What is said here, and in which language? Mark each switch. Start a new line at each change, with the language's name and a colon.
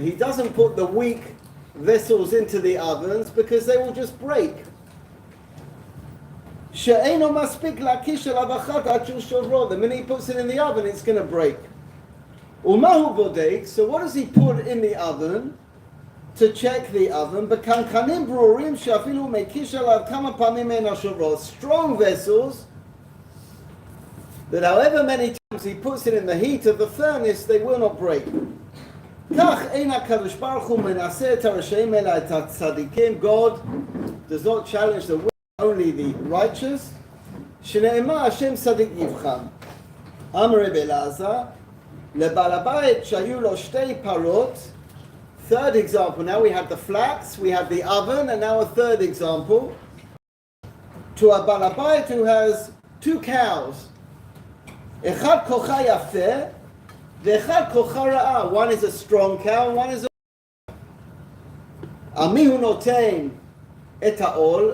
English: He doesn't put the weak vessels into the ovens because they will just break.
Hebrew: שאינו מספיק להקיש עליו אחת עד שהוא שוברו.
English: The minute he puts it in the oven, it's going to break.
Hebrew: ומה הוא בודק?
English: So what does he put in the oven to check the oven?
Hebrew: בקנקנים ברורים שאפילו מקיש עליו כמה פעמים אין השוברו.
English: Strong vessels that however many times he puts it in the heat of the furnace, they will not break.
Hebrew: כך אין הקדוש ברוך הוא מנסה את הרשעים אלא את הצדיקים.
English: God does not challenge the wicked, only the righteous.
Hebrew: שנאמר השם צדיק יבחן. אמר רבי אלעזר, לבעל הבית שהיו לו שתי פרות.
English: Third example, now we have the flax, we have the oven, and now a third example. To a בעל הבית who has two cows.
Hebrew: Echad kocha yafeh, ve'echad kocha ra'ah.
English: One is a strong cow and one is a
Hebrew: Amihu noten et ha'ol.